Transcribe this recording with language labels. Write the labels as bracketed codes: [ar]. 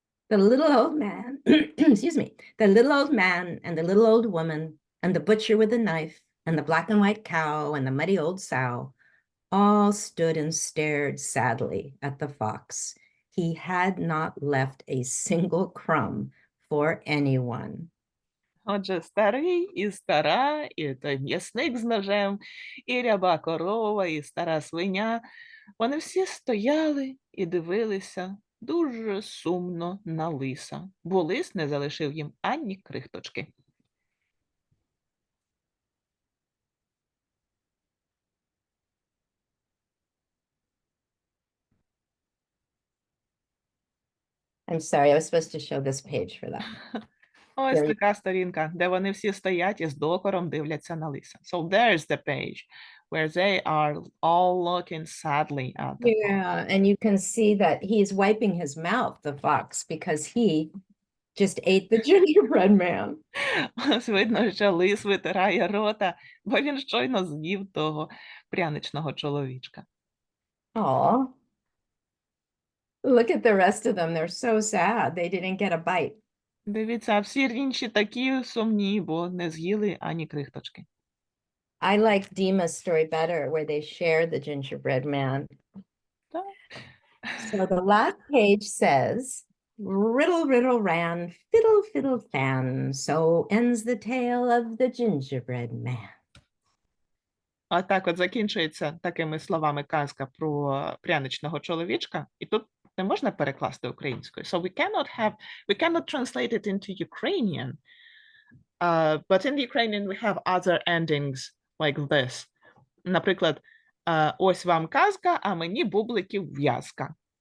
[en] The little old man, excuse me, the little old man and the little old woman and the butcher with the knife and the black and white cow and the muddy old sow all stood and stared sadly at the fox. He had not left a single crumb for anyone. [uk] Отже, старий і стара, і той м'ясник з ножем, і ряба корова, і стара свиня. Вони всі стояли і дивилися дуже сумно на лиса, бо лис не залишив їм ані крихточки. [en] I'm sorry, I was supposed to show this page for that. [uk] Ось [en] Very- [uk] така сторінка, де вони всі стоять і з докором дивляться на лиса. [en] So there's the page where they are all looking sadly at the fox. Yeah, and you can see that he's wiping his mouth, the fox, because he just ate the gingerbread man. [uk] Ось видно, що лис витирає рота, бо він щойно з'їв того пряничного чоловічка. [en] Oh, look at the rest of them. They're so sad. They didn't get a bite. [uk] Дивіться, а всі інші такі сумні, бо не з'їли ані крихточки. [en] I like Dima's story better, where they share the gingerbread man. [uk] Так. [en] So the last page says, riddle, riddle, ran, fiddle, fiddle, fan. So ends the tale of the gingerbread man. [uk] А так от закінчується такими словами казка про пряничного чоловічка, і тут не можна перекласти українською. [en] So we cannot translate it into Ukrainian, but in the Ukrainian we have other endings like this. [uk] Наприклад, ось вам казка, а мені бубликів в'язка.